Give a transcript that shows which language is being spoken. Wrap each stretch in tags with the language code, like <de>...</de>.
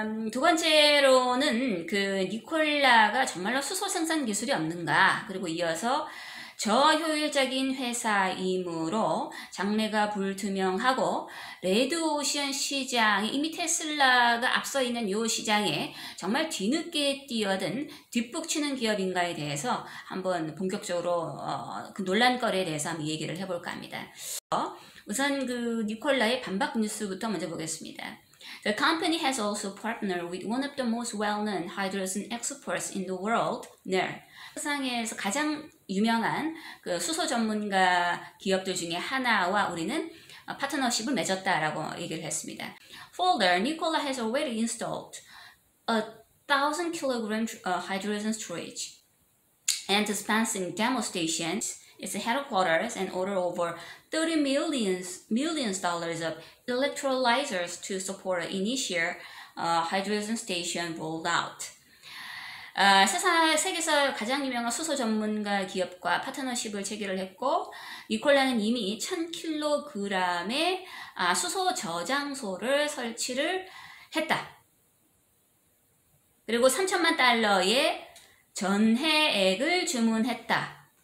<ko>두 번째로는 그 니콜라가 정말로 수소 생산 기술이 없는가, 그리고 이어서 저효율적인 회사이므로 장래가 불투명하고 레드오션 시장이 이미 테슬라가 앞서 있는 이 시장에 정말 뒤늦게 뛰어든 뒷북치는 기업인가에 대해서 한번 본격적으로 그 논란거리에 대해서 한번 얘기를 해볼까 합니다. 우선 그 니콜라의 반박 뉴스부터 먼저 보겠습니다.</ko> <en>The company has also partnered with one of the most well-known hydrogen experts in the world, NER.</en> <ko>세상에서 가장 유명한 그 수소 전문가 기업들 중에 하나와 우리는 파트너십을 맺었다라고 얘기를 했습니다.</ko> <en>Further, Nikola has already installed a 1,000 kilogram hydrogen storage and dispensing demo stations. Its headquarters and order over $30 million of electrolyzers to support the initial hydrogen station rollout.</en> <ko>세계에서 가장 유명한 수소 전문가 기업과 파트너십을 체결을 했고, 니콜라는 이미 1000kg의 수소 저장소를 설치를 했다. 그리고 3천만 달러의 전해액을 주문했다.</ko>